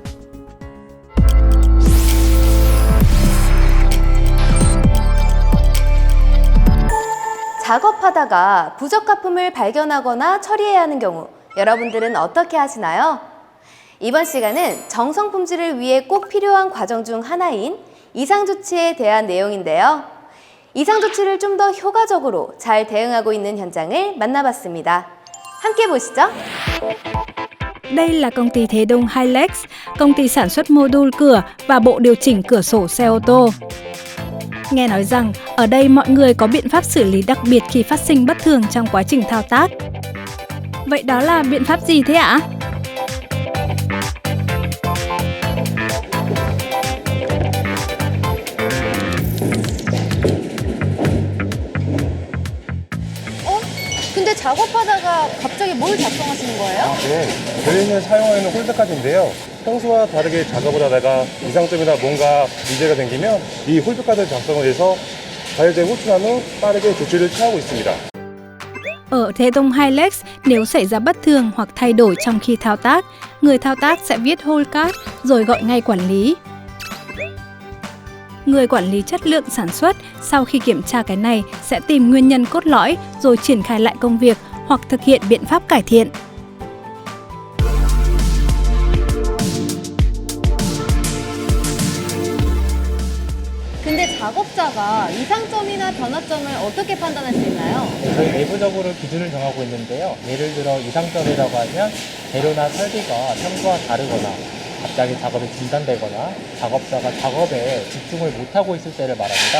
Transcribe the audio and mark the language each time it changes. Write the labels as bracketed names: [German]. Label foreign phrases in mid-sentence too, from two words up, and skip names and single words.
[Korean] 작업하다가 부적합품을 발견하거나 처리해야 하는 경우, 여러분들은 어떻게 하시나요? 이번 시간은 정성 품질을 위해 꼭 필요한 과정 중 하나인 이상 조치에 대한 내용인데요. 이상 조치를 좀 더 효과적으로 잘 대응하고 있는 현장을 만나봤습니다. 함께 보시죠. [Vietnamese] Đây là công ty Thế Đông Hilex, công ty sản xuất mô đun cửa và bộ điều chỉnh cửa sổ xe ô tô. Nghe nói rằng ở đây mọi người có biện pháp xử lý đặc biệt khi phát sinh bất thường trong quá trình thao tác. Vậy đó là biện pháp gì thế ạ? [Korean] 근데 작업하다가 갑자기 뭘 작성하시는 거예요? 네, 저희는 사용하는 홀드카드인데요. 평소와 다르게 작업을 하다가 이상점이나 뭔가 문제가 생기면 이 홀드카드 작성을 해서 가열제 호출한 후 빠르게 조치를 취하고 있습니다. [Vietnamese] Ở Thế Đông Hilex, nếu xảy ra bất thường hoặc thay đổi trong khi thao tác, người thao tác sẽ viết [English] hold card [Vietnamese] rồi gọi ngay quản lý. Người quản lý chất lượng sản xuất sau khi kiểm tra cái này sẽ tìm nguyên nhân cốt lõi rồi triển khai lại công việc hoặc thực hiện biện pháp cải thiện. [Korean] 근데 작업자가 이상점이나 변화점을 어떻게 판단할 수 있나요? 저희 내부적으로 기준을 정하고 있는데요. 예를 들어 이상점이라고 하면 재료나 설비가 평소와 다르거나 갑자기 작업이 중단되거나 작업자가 작업에 집중을 못하고 있을 때를 말합니다.